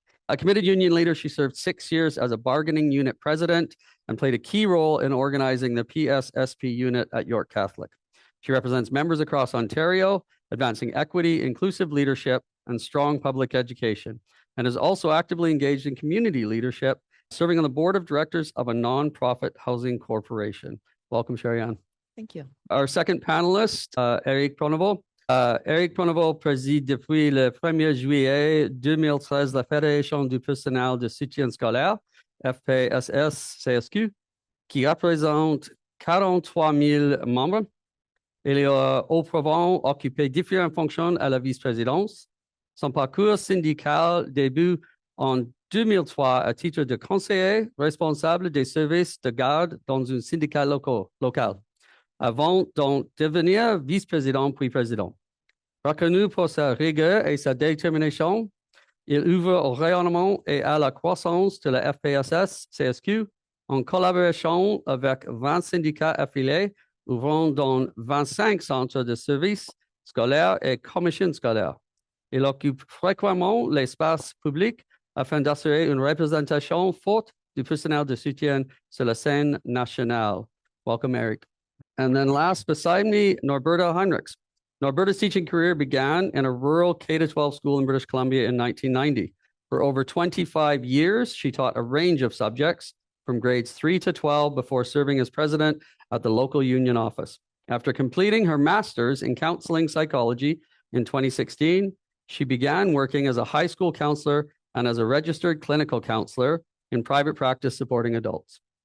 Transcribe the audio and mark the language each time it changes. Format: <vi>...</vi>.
<en>A committed union leader, she served 6 years as a bargaining unit president and played a key role in organizing the PSSP unit at York Catholic. She represents members across Ontario, advancing equity, inclusive leadership, and strong public education, and is also actively engaged in community leadership, serving on the board of directors of a nonprofit housing corporation. Welcome, Sherry-Ann. Thank you. Our second panelist, Éric Pronovost.</en> <fr>Éric Pronovost préside depuis le 1er juillet 2013 la Fédération du personnel de soutien scolaire, FPSS-CSQ, qui représente 43 000 membres. Il a auparavant occupé différentes fonctions à la vice-présidence. Son parcours syndical débute en 2003 à titre de conseiller responsable des services de garde dans un syndicat local, avant d'en devenir vice-président puis président. Reconnu pour sa rigueur et sa détermination, il ouvre au rayonnement et à la croissance de la FPSS-CSQ en collaboration avec 20 syndicats affiliés, ouvrant dans 25 centres de services scolaires et commissions scolaires. Il occupe fréquemment l'espace public afin d'assurer une représentation forte du personnel de soutien sur la scène nationale.</fr> <en>Welcome, Éric. And then last beside me, Norberta Heinrichs. Norberta's teaching career began in a rural K-12 school in British Columbia in 1990. For over 25 years, she taught a range of subjects from grades 3 to 12 before serving as president at the local union office. After completing her master's in counseling psychology in 2016, she began working as a high school counselor and as a registered clinical counselor in private practice supporting adults.</en>